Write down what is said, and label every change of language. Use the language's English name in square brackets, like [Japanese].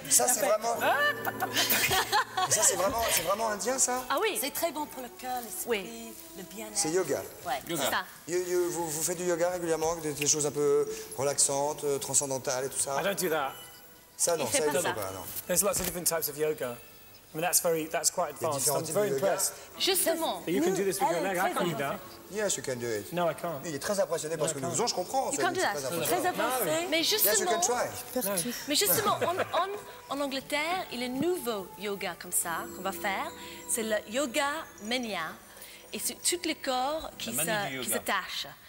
[French] Ça, c'est vraiment... Ça, c'est vraiment indien, ça? Ah oui. C'est très bon pour le cœur, l'esprit, le bien-être. C'est yoga. Ouais, c'est ça. Vous faites du yoga régulièrement, des choses un peu relaxantes, transcendantales et tout ça? [English] I don't do that. [French] Ça, non, ça, il ne fait pas, non. [English] There's lots of different types of yoga. I mean, that's quite advanced. I'm very impressed. [French] Justement. [English] You can do this with your leg. I can't do that. Yes, you can do it. No, I can't. [French] Il est très impressionné par ce que nous faisons, je comprends. [English] You can do that. [French] Très avancé. Mais [English] Yes, you can try. [French] Mais justement, en Angleterre, il y a un nouveau yoga comme ça qu'on va faire. C'est le yoga mania. Et c'est tous les corps qui s'attachent.